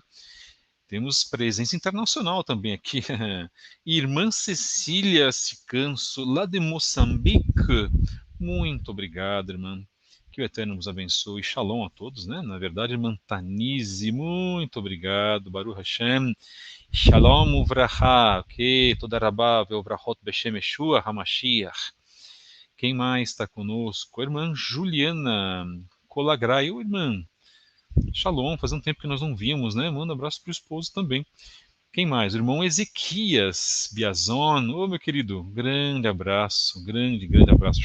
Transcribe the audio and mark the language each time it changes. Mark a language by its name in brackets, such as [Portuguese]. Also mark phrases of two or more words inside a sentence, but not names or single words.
[Portuguese] Temos presença internacional também aqui. Irmã Cecília Cicanço, lá de Moçambique. Muito obrigado, irmã. Que o Eterno vos abençoe. Shalom a todos, né? Na verdade, irmã Tanise, muito obrigado. [Hebrew] ברוך השם. שלום וברכה. Ok, תודה רבה, וברכות בשם ישוע המשיח. [Portuguese] Quem mais está conosco? A irmã Juliana Colagrai. Ô, irmã, Shalom, faz um tempo que nós não vimos, né? Manda um abraço para o esposo também. Quem mais? O irmão Ezequias Biazon. Ô, meu querido, grande abraço, grande abraço.